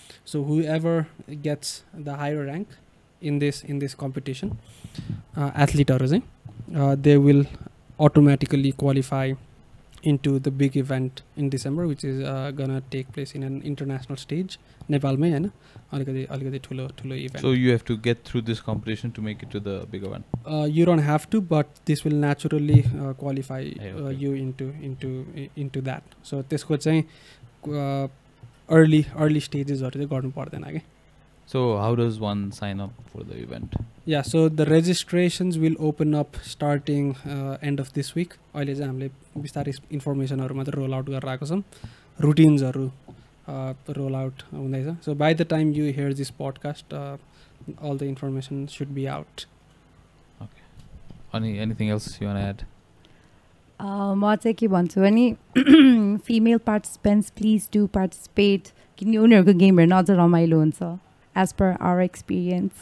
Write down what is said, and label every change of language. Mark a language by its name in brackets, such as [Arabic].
[English] So whoever gets the higher rank in this competition, athlete they will automatically qualify into the big event in December, which is gonna take place in an international stage, Nepal [Nepali] mein hai na, alikati thulo event. [English] So you have to get through this competition to make it to the big event. You don't have to, but this will naturally qualify you into that. [Nepali] So त्यसको चाहिँ [English] early stages [Nepali] हरु चाहिँ गर्नु पर्दैन के. [English] So how does one sign up for the event? Yeah, so the registrations will open up starting end of this week. [Nepali] अहिले चाहिँ हामीले बिस्तारै इन्फर्मेसनहरु मात्र रोल आउट गरेर आएको छौं. रुटिन्सहरु roll out हुँदैछ. [English] So by the time you hear this podcast, all the information should be out. Okay. Anything else you want to add? [Nepali] म चाहिँ के भन्छु भने [English] female participants, please do participate. [Nepali] किनकि उनीहरुको गेम हेर्न अझ रमाइलो हुन्छ [English] as per our experience.